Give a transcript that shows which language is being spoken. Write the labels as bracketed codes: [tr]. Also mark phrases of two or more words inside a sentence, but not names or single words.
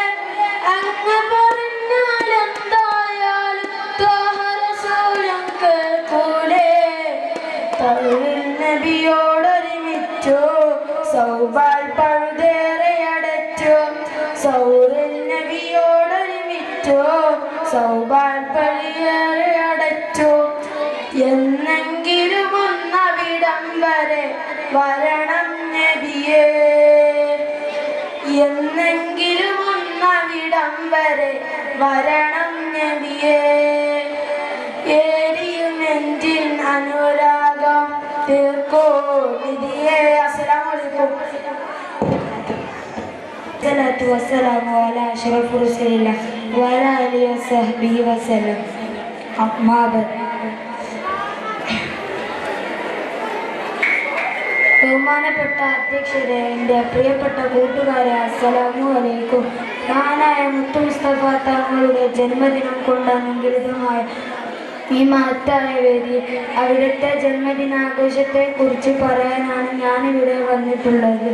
[ml] അങ്ങ് പറഞ്ഞാലെന്തായാലും ത്വാഹ റസൂലും കേൾക്കൂലേ തൗഹിൽ നബിയോടൊരുമിച്ചു സൗബാൽ പഴുതേറെ അടച്ചു സൗറിൽ നബിയോടൊരുമിച്ചു സൗബാൽ പഴുതേറെ അടച്ചു എന്നെങ്കിലും ഒന്നവിടം വരെ വരണം നബിയേ എന്നെങ്കിലും ഒന്നവിടം വരെ വരണം നബിയേ ഏരിയും നെഞ്ചിൻ അനുരാഗം തീർക്കോ നിധിയേ [ar] السلام عليكم الصلاة والسلام على أشرف رسول الله وعلى آله وصحبه وسلم أما بعد [ml] ബഹുമാനപ്പെട്ട അധ്യക്ഷരെ എൻ്റെ പ്രിയപ്പെട്ട കൂട്ടുകാരെ [ar] السلام عليكم [ml] മഹാനായ മുത്തു മുസ്തഫ തങ്ങളുടെ ജന്മദിനം കൊണ്ടനുഗ്രഹമായ ഈ മഹത്തായ വേദി അവിടുത്തെ ജന്മദിനാഘോഷത്തെക്കുറിച്ച് പറയാനാണ് ഞാനിവിടെ വന്നിട്ടുള്ളത്.